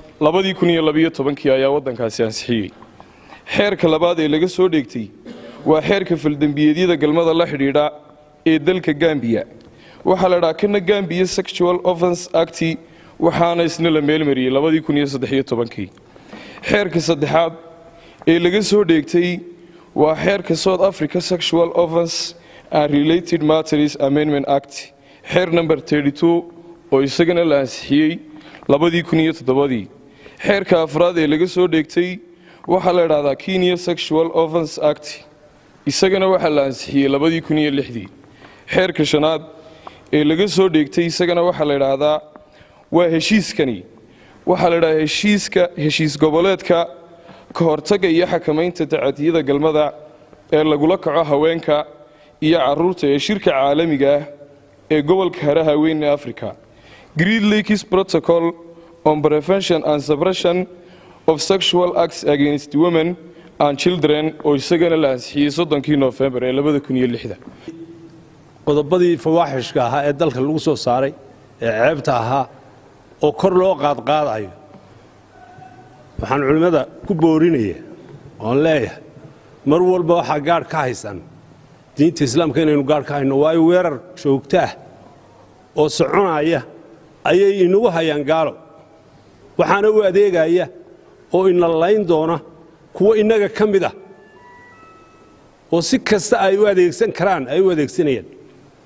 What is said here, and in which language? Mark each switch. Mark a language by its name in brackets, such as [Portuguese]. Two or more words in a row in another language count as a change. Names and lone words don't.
[Somali] 2012 ayaa wadankaasi ansixiyay xeerka labaad ee laga soo dheegtay waa xeerka faldambiyeedyada galmada la xiriira ee dalka Gambia waxa la yiraahdaa Gambia Sexual Offences Act waxaana isna la meelmariyay 2013 xeerka saddexaad ee laga soo dheegtay waa xeerka South Africa Sexual Offences and Related Matters Amendment Act xeer number 32 oo isagana la ansixiyay 2007 xeerka afraad ee laga soo dheegtay waxa la yiraahdaa Kenya Sexual Offences Act isagana waxa la ansixiyay 2006 xeerka shanaad ee laga soo dheegtay isagana waxa la yiraahdaa waa heshiiskani waxa la yiraahdaa heshiis goboleedka ka hortagga iyo xakamaynta tacadiyada galmada ee lagula kaco haweenka iyo carruurta ee shirka caalamiga ah ee gobolka haraha weyn ee Afrika Great Lakes Protocol on Prevention and Suppression of Sexual Acts Against Women and Children oo isagana la ansixiyay 3 November 2006 qodobadii fawaaxishka ahaa ee dalka lagu soo saaray ee ceebta ahaa oo kor loo qaadayo waxaan culimada ku boorinayaa oo leeyahay mar walba waxa gaar ka haysan diinta islaamka inaynu gaar ka hayno way weerar joogto ah oo soconaya ayay inagu hayaan gaalo waxaana u adeegaya oo in la layn doona kuwa inaga kamid ah oo si kasta ay u adeegsan karaan ay u adeegsanayaan